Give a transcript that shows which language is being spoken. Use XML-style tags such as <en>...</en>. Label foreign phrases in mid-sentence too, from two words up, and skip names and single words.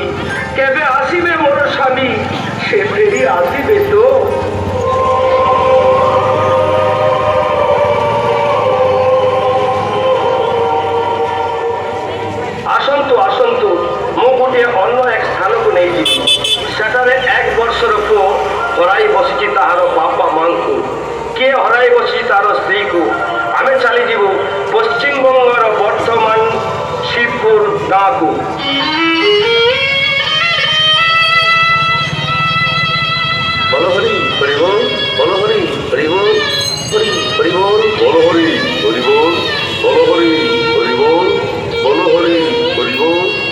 <or>କେବେ ଆସିବେ ମୋର ସ୍ୱାମୀ ସେ ଫେରି ଆସିବେ ତ। ଆସନ୍ତୁ ଆସନ୍ତୁ ମୋ ଗୋଟେ ଅନ୍ୟ ଏକ ସ୍ଥାନ କୁ ନାହିଁ ସେଠାରେ ଏକ ବର୍ଷର ପୁଅ ହରାଇ ବସି ତାହାର ବାପା ମା କୁ। କିଏ ହରାଇ ବସି ତାର ସ୍ତ୍ରୀ କୁ। ଆମେ ଚାଲି ଯିବୁ ପଶ୍ଚିମ ବଙ୍ଗର ବର୍ଦ୍ଧମାନ ଶିବପୁର ଗାଁ କୁ। ବୋଲୋ ହରି ହରି ବୋଲ, ବୋଲୋ ହରି ହରି ବୋଲ, ହରି ହରି ବୋଲ, ବୋଲୋ ହରି ହରି ବୋଲ, ବୋଲୋ ହରି ହରି ବୋଲ, ବୋଲୋ ହରି ହରି ବୋଲ।</or>